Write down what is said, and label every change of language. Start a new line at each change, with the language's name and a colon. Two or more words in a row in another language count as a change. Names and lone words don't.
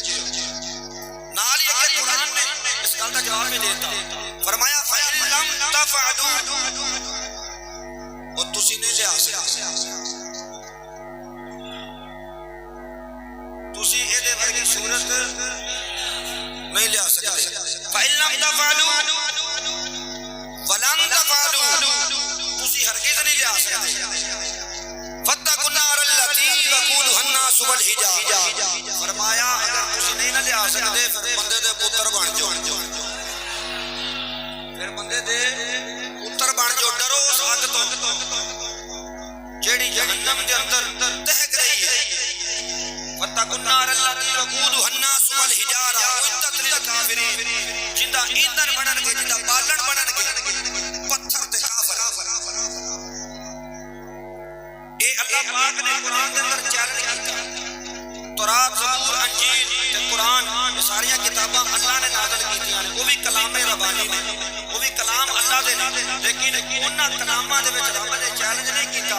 Punjabi: نال ہی اگے قرآن نے اس گل کا جواب بھی دیتا فرمایا
Arabic: فإن لم تفعلوا
Punjabi: وہ تسی نہیں لیا تسی ایدے ورگی سورت نہیں لیا سکتے.
Arabic: فإن لم تفعلوا ولن تفعلوا
Punjabi: تسی ہرگز نہیں لیا سکتے.
Arabic: فاتقوا النار التي وقودها الناس والحجارة
Punjabi: فرمایا اگر تسی نہیں نہ لیا سکتے فیر بندے دے پتر بن جاؤ فیر بندے دے پتر بن جاؤ. ڈرو اس اگ تو جیہڑی جہنم دے اندر دہک رہی ہے.
Arabic: فاتقوا النار التي وقودها الناس والحجارة أعدت للكافرين
Punjabi: جندہ ایندھن بنݨگے جندہ بالن بنݨگے پتھر تے کافر. اے اللہ پاک نے قرآن کے اندر چیلنج کیتا تورات زبور انجیل تے قرآن یہ ساری کتاباں اللہ نے نازل کیتیاں نے وہ بھی کلامِ ربانی نے وہ بھی کلام اللہ دے نے لیکن اوہناں کلاماں دے وچ رب نے چیلنج نہیں کیتا.